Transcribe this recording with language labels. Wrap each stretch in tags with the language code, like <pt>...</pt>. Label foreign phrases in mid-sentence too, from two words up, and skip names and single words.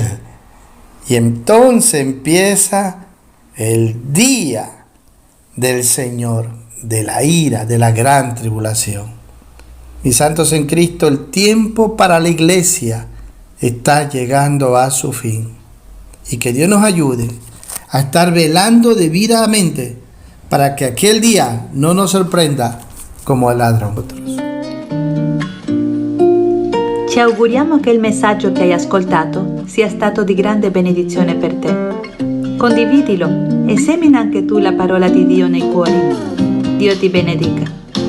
<es>Y entonces empieza el día del Señor, de la ira, de la gran tribulación. Mis santos en Cristo, el tiempo para la iglesia está llegando a su fin. Y que Dios nos ayude a estar velando debidamente para que aquel día no nos sorprenda</es> <it>come il ladrone. Ci auguriamo che il messaggio che hai ascoltato sia stato di grande benedizione per te. Condividilo e semina anche tu la parola di Dio nei cuori. Dio ti benedica.</it>